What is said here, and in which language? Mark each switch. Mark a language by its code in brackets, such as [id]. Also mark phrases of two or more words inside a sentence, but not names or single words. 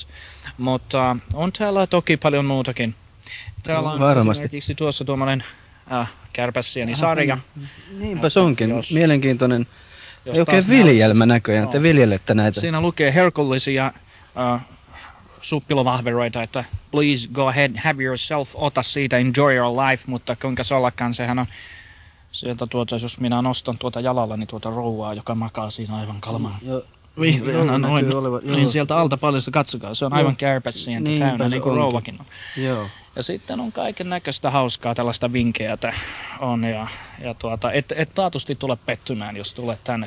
[fi] Mutta on täällä toki paljon muutakin. Täällä on esimerkiksi tuossa tuommoinen kärpäsieni-sarja. Niinpä se onkin. Mielenkiintoinen. Ei oikein viljelmä näköjään, että viljelette näitä. Siinä lukee herkullisia suppilovahveroita, että [en] please go ahead, have yourself, [fi] ota siitä, [en] enjoy your life, [fi] mutta kuinka se ollakaan, sehän on sieltä jos minä nostan tuota jalallani tuota rouvaa, joka makaa siinä aivan kalmaa. Vihreänä noin, niin sieltä alta paljon katsokaa, se on aivan kärpäsientä täynnä, niin kuin rouvakin on. Joo. Ja sitten on kaiken näköistä hauskaa tällaista vinkeätä on et taatusti tule pettymään, jos tulet tänne.